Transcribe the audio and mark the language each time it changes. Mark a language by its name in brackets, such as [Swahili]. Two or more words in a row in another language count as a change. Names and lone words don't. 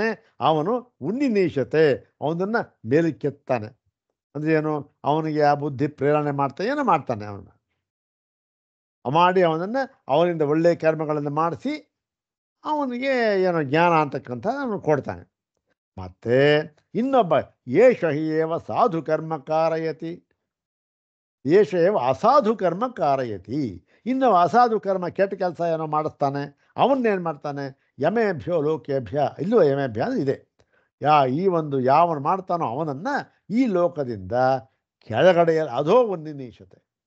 [Kannada] ಅವನು ಉನ್ನಿನೀಶತೆ, ಅವನನ್ನು ಮೇಲಕ್ಕೆತ್ತಾನೆ. ಅಂದರೆ ಏನು? ಅವನಿಗೆ ಆ ಬುದ್ಧಿ ಪ್ರೇರಣೆ ಏನೋ ಮಾಡ್ತಾನೆ. ಅವನು ಮಾಡಿ ಅವನಿಂದ ಒಳ್ಳೆಯ ಕರ್ಮಗಳನ್ನು ಮಾಡಿಸಿ ಅವನಿಗೆ ಏನೋ ಜ್ಞಾನ ಅಂತಕ್ಕಂಥ ಅವನು ಕೊಡ್ತಾನೆ. ಮತ್ತು ಇನ್ನೊಬ್ಬ [Sanskrit] एष हि एव साधु कर्म कारयति, एष एव असाधु कर्म कारयति. [Kannada] ಇನ್ನು ಅಸಾಧು ಕರ್ಮ, ಕೆಟ್ಟ ಕೆಲಸ ಏನೋ ಮಾಡಿಸ್ತಾನೆ. ಅವನ್ನೇನು ಮಾಡ್ತಾನೆ? [Sanskrit] यमेभ्यो लोकेभ्य. [Kannada] ಇಲ್ಲೂ ಯಮೇಭ್ಯ ಇದೆ. ಯಾವನು ಮಾಡ್ತಾನೋ ಅವನನ್ನು ಈ ಲೋಕದಿಂದ ಕೆಳಗಡೆ ಅದೋ ಉನ್ನಿನೀಶತೆ.